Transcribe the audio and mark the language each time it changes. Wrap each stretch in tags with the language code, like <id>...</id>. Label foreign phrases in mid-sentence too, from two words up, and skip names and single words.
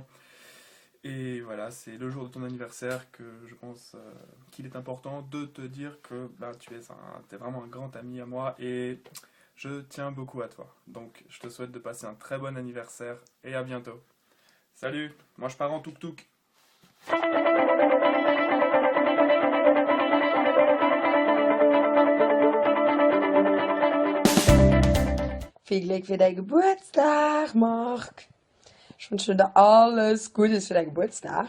<fr>Et voilà, c'est le jour de ton anniversaire que je pense qu'il est important de te dire que t'es vraiment un grand ami à moi, et je tiens beaucoup à toi. Donc je te souhaite de passer un très bon anniversaire, et à bientôt. Salut, moi je pars en tuk-tuk.</fr> <de>Viel Glück für deinen Geburtstag, Marc. Ich wünsche dir alles Gute für deinen Geburtstag.</de>